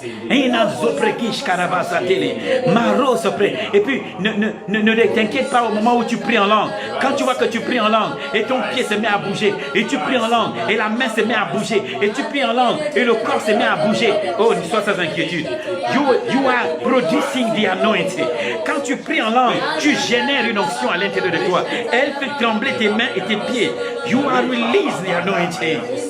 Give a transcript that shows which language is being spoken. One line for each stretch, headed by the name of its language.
French: inazo prekish karabasa tele, maro sopre, et puis ne t'inquiète pas au moment où tu pries en langue, quand tu vois que tu pries en langue, et ton pied se met à bouger, et tu pries en langue, et la main se met à bouger, et tu pries en langue, et le corps se met à bouger. Oh, ne sois sans inquiétude.
English: You are producing the anointing.
French: Quand tu pries en langue, tu génères une onction à l'intérieur de toi. Elle fait trembler tes mains et tes pieds.
English: You are releasing the anointing.